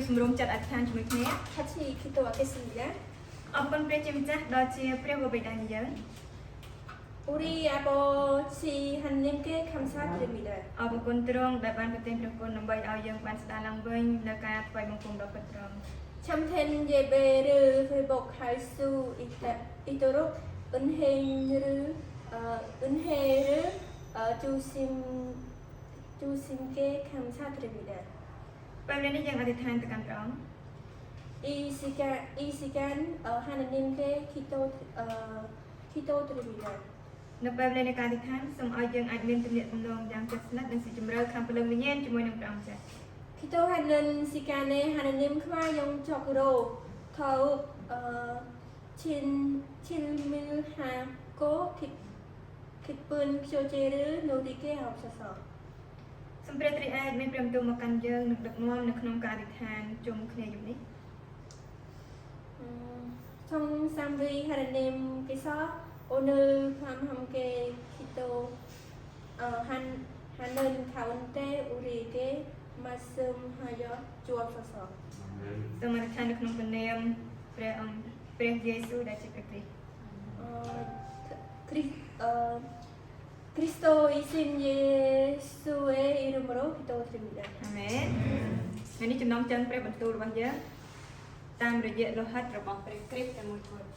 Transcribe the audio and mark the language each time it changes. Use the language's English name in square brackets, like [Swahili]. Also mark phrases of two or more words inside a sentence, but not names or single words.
[Khmer] ជំរុំចិត្តអធិដ្ឋានជាមួយគ្នា [Korean] 같이 기도하겠습니다. [Khmer] អរគុណព្រះជាម្ចាស់ដ៏ជាព្រះបិតានៃយើង [Korean] 우리 아버지 하나님께 감사드립니다. [Khmer] អរគុណទ្រង់ដែលបានប្រទានព្រះគុណដើម្បីឲ្យយើងបានស្ដារឡើងវិញនៅការថ្វាយបង្គំដល់ព្រះទ្រង់ [Korean] 참된 예배를 회복할 수 있도록 은혜를 주심께 감사드립니다. [Khmer] ពេលនេះយើងអធិដ្ឋានទៅកាន់ព្រះអង្គ [Korean] 이 시간 하나님께 기도드립니다. [Khmer] នៅពេលនៃការអធិដ្ឋានសូមឲ្យយើងអាចមានទំនាក់ទំនងយ៉ាងជិតស្និទ្ធនិងស៊ីជម្រៅខាងព្រលឹងវិញ្ញាណជាមួយនឹងព្រះអង្គចា៎ [Korean] 기도하는 시간에 하나님과 영적으로 더욱 친밀하고 깊은 교제를 누리게 하옵소서. [Khmer] សូមព្រះទ្រង់អាចមានព្រះបន្ទូលមកកាន់យើងនិងដឹកនាំនៅក្នុងការអធិដ្ឋានជុំគ្នាយប់នេះ [Korean] 성삼위 하나님께서 오늘 밤 함께 기도하는 가운데 우리에게 말씀하여 주옵소서. [Khmer] សូមអធិដ្ឋាននៅក្នុងព្រះនាមព្រះអង្គព្រះយេស៊ូវដែលជាព្រះគ្រីស្ទ [Korean] 그리스도이신 예수의 이름으로 기도드립니다. [Khmer] អាមែនហើយនេះចំណងជើងព្រះបន្ទូលរបស់យើងតាមរយៈលោហិតរបស់ព្រះគ្រីស្ទតែមួយគត់